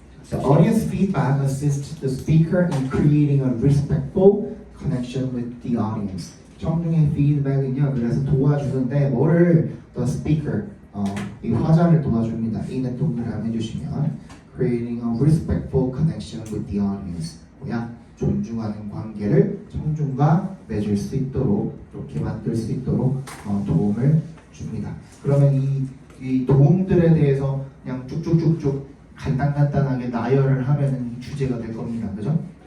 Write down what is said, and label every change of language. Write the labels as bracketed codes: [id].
[en] The audience feedback assists the speaker in creating a respectful connection with the audience. [ko] 청중의 피드백은요, 그래서 도와주는데 뭐를 the speaker, 이 화자를 도와줍니다. 이는 동그라미 해주시면 [en] creating a respectful connection with the audience. [ko] 뭐야? 존중하는 관계를 청중과 맺을 수 있도록 이렇게 만들 수 있도록 도움을 줍니다. 그러면 이 도움들에 대해서 그냥 쭉쭉쭉쭉 간단하게 나열을 하면은 주제가 될 겁니다. 그죠?